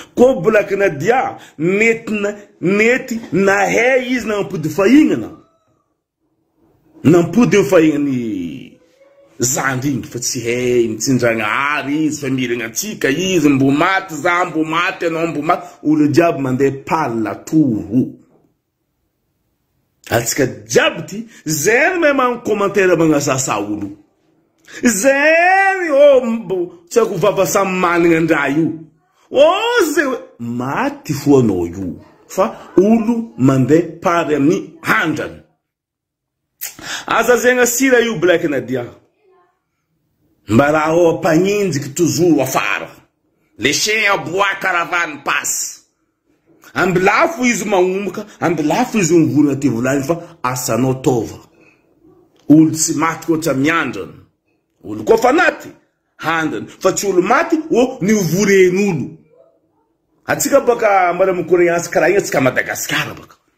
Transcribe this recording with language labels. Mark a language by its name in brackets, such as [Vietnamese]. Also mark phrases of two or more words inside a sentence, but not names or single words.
[Malagasy] Ko Black Nadia, nety na, nety nahay izy nampody fahinana. Nampody fahinany zandry igny, fa tsy hay, mitsindragna ary izy, fa miragna antsika izy, mbo maty za, mbo maty anao, mbo maty. Olo jiaby mandeha [French] par la tour. [Malagasy] Atsika jiaby ty, zay no mahay magno commentaire magnasasa olo. Zay, oh, mbo, tsy haiko vava samy managna andraha io. Oh, zay hoe, maty fo anao io. Fa olo mandeha pary amin'ny handrany. Aza zegna sira io Black Nadia. Mba raha ao ampaninjiky toujours afara. [French] Les chiens aboient, caravane passe. [Malagasy] Amby lafo izy magnomboka, amby lafo izy mivory agnaty volany fa asanao tova. Olo tsy maty koa tsy miandrany. Olo koa fa naty, handrany. Fa tsy olo maty, o, nivoren'olo. Atsika baka mbara mikoragna azy karaha igny, atsika Madagasikara baka.